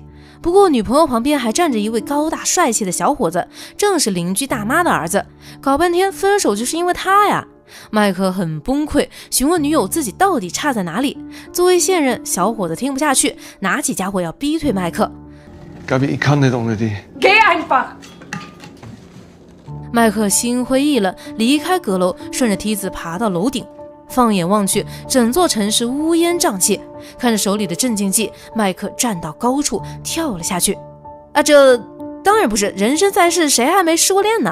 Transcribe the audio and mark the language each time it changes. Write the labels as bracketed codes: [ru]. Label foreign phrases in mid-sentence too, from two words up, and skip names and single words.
[zh] 不过女朋友旁边还站着一位高大帅气的小伙子，正是邻居大妈的儿子。搞半天分手就是因为他呀！麦克很崩溃，询问女友自己到底差在哪里。作为现任，小伙子听不下去，拿起家伙要逼退麦克。 [de] Gabi, ich kann nicht ohne dich. Geh einfach! [zh] 麦克心灰意冷，离开阁楼，顺着梯子爬到楼顶。放眼望去，整座城市乌烟瘴气。看着手里的镇静剂，麦克站到高处跳了下去。这当然不是，人生在世，谁还没失过恋呢？